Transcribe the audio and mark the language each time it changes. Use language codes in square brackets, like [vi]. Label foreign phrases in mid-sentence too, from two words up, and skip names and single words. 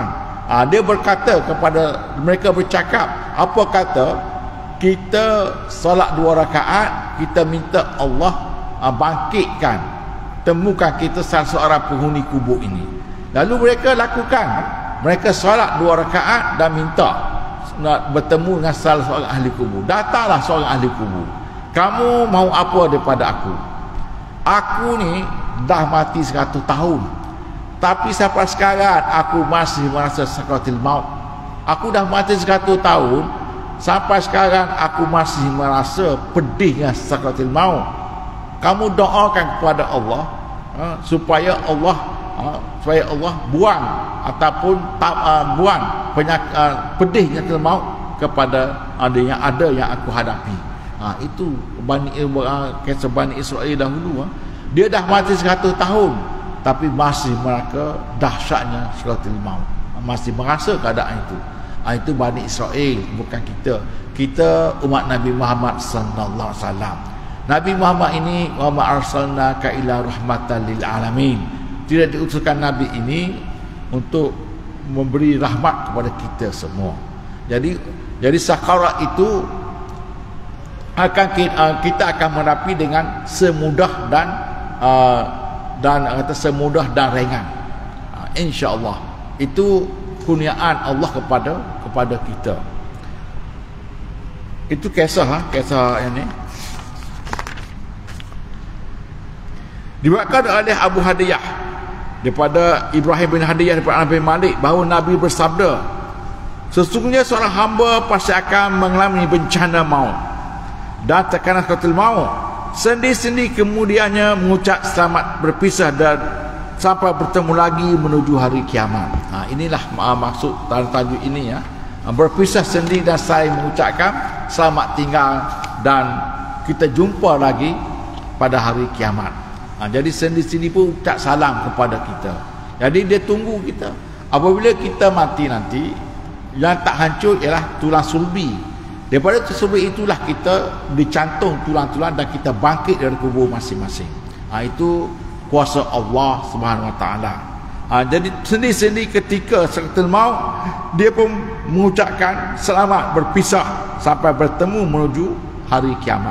[ms] Dia berkata kepada mereka, bercakap, apa kata kita solat 2 rakaat, kita minta Allah bangkitkan, temukan kita salah seorang penghuni kubur ini. Lalu mereka lakukan, mereka solat 2 rakaat dan minta nak bertemu dengan salah seorang ahli kubur. Datanglah seorang ahli kubur, kamu mau apa daripada aku? Aku ni dah mati 100 tahun, tapi sampai sekarang aku masih merasa sakaratul maut. Aku dah mati 100 tahun, sampai sekarang aku masih merasa pedihnya sakaratul maut. Kamu doakan kepada Allah supaya Allah buang ataupun buang pedihnya sakaratul maut kepada yang aku hadapi. Itu kisah Bani Israel dahulu. Dia dah mati 100 tahun, tapi masih merasa dahsyatnya sakaratul maut, masih merasa keadaan itu. Itu Bani Israel, bukan kita. Kita umat Nabi Muhammad [ar] صلى الله عليه وسلم. Nabi Muhammad ini, وما أرسلناك إلا رحمة للعالمين. [ms] Tidak diutuskan Nabi ini untuk memberi rahmat kepada kita semua. Jadi sakarat itu kita akan menepi dengan semudah dan semudah dan ringan. [ar] إن شاء الله. [ms] Itu kurniaan Allah kepada kita. Itu kisah ini dibuatkan oleh Abu Hadiyah daripada Ibrahim bin Hadiyah daripada Nabi Malik, bahawa Nabi bersabda, sesungguhnya seorang hamba pasti akan mengalami bencana maut dan tekanan sakaratul maut, sendi-sendi kemudiannya mengucap selamat berpisah dan sampai bertemu lagi menuju hari kiamat. Inilah maksud tajuk ini ya. Berpisah sendi dan saling mengucapkan selamat tinggal dan kita jumpa lagi pada hari kiamat. Jadi sendi-sendi pun ucap salam kepada kita. Jadi dia tunggu kita. Apabila kita mati nanti, yang tak hancur ialah tulang sulbi. Daripada sulbi itulah kita dicantum tulang-tulang dan kita bangkit dari kubur masing-masing. Itu kuasa Allah [ar] سبحانه وتعالى. [ms] Jadi sendi-sendi ketika sakaratul maut, dia pun mengucapkan selamat berpisah sampai bertemu menuju hari kiamat.